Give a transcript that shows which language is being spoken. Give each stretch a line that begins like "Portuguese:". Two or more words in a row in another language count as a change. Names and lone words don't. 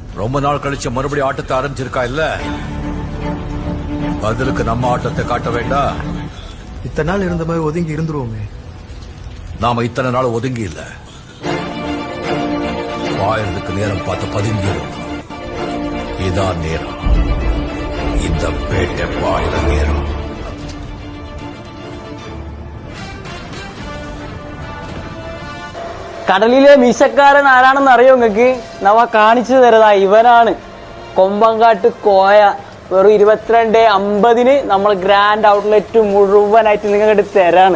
Tamil: ரொம்ப நாள் கழிச்சு மறுபடியும் ஆட்டத்தை ஆரம்பிச்சிருக்கா இல்ல? பதிலுக்கு நம்ம ஆட்டத்தை காட்ட வேண்டாம். இத்தனை நாள் இருந்த மாதிரி ஒதுங்கி இருந்துருவோமே. நாம இத்தனை நாள் ஒதுங்கி இல்ல, பாயறதுக்கு நேரம் பார்த்து பதுங்கி இருந்தோம். இதான் நேரம், இந்த பேட்டை பாயிற நேரம்.
Malayalam: കടലിലെ മീശക്കാരൻ ആരാണെന്ന് അറിയോ നിങ്ങൾക്ക്? നവ കാണിച്ചു തരതാ, ഇവനാണ് കൊമ്പങ്കാട്ട് കോയ. വെറും 22:50 നമ്മൾ ഗ്രാൻഡ് ഔട്ട്ലെറ്റ് മുഴുവനായിട്ട് നിങ്ങൾക്ക് കണ്ട് തരാണ്.